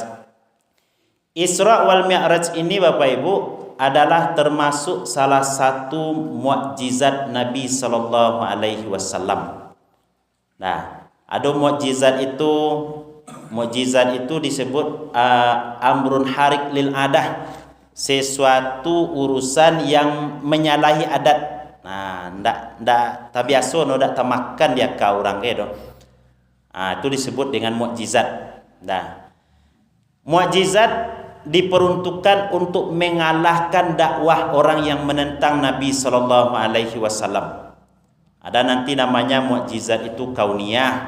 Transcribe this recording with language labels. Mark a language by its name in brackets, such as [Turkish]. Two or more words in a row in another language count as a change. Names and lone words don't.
[Indonesian] Isra wal Mi'raj ini Bapak Ibu adalah termasuk salah satu mukjizat Nabi [Arabic] sallallahu alaihi wasallam. [Indonesian] Ada mukjizat itu. Mukjizat itu disebut [Arabic] amrun harik lil adah, [Indonesian] sesuatu urusan yang menyalahi adat. [Minangkabau] Ndak biasa ndak tamakan dia ka orang ke do. [Indonesian] Itu disebut dengan mukjizat. Mukjizat diperuntukkan untuk mengalahkan dakwah orang yang menentang Nabi [Arabic] sallallahu alaihi wasallam. [Indonesian] Ada nanti namanya mukjizat itu kauniyah.